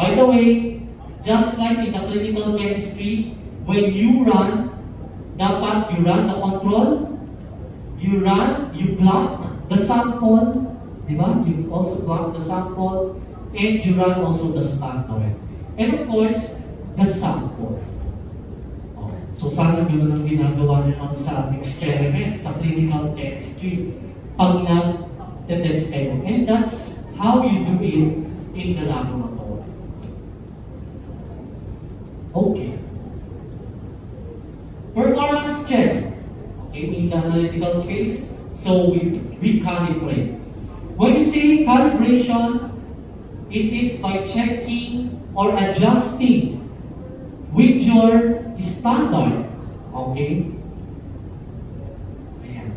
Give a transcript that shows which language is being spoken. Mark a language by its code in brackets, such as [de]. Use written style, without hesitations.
[en] By the way, just like in the clinical chemistry, when you run, [tl] dapat [en] you run the control, you block the sample, [tl] di ba? [en] You also block the sample, and you run also the standard. And of course, the sample. [tl] So sana gano'n ang ginagawa nyo sa experiment, sa clinical chemistry, pag nag-test kayo. [en] And that's how you do it in the laboratory. Okay. Performance check. Okay, in the analytical phase, so we calibrate. When you say calibration, it is by checking or adjusting with your standard. Okay? Ayan.